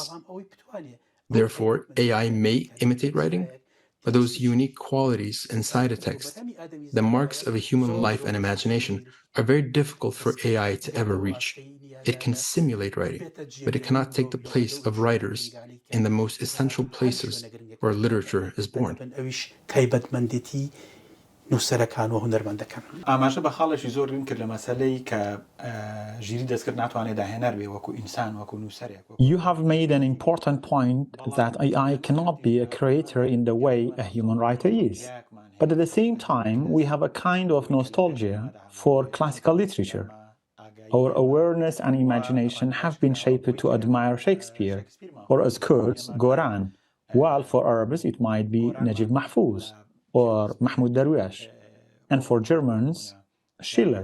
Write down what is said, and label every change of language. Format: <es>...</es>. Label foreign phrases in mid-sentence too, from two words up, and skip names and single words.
<en>Therefore, AI may imitate writing, but those unique qualities inside a text, the marks of a human life and imagination, are very difficult for AI to ever reach. It can simulate writing, but it cannot take the place of writers in the most essential places where literature is born.</en> <ckb>ئاماژە بە خاڵێکی زۆر گرنگ کرد لە مەسەلەی کە ژیری دەستکرد ناتوانێت داهێنەر بێ وەکو ئینسان وەکو نووسەرێک.</ckb> <en>You have made an important point that AI cannot be a creator in the way a human writer is. But at the same time, we have a kind of nostalgia for classical literature. Our awareness and imagination have been shaped to admire Shakespeare, or as Kurds, Goran, while for Arabs it might be Najib Mahfouz or Mahmoud Darwish, and for Germans, Schiller.</en>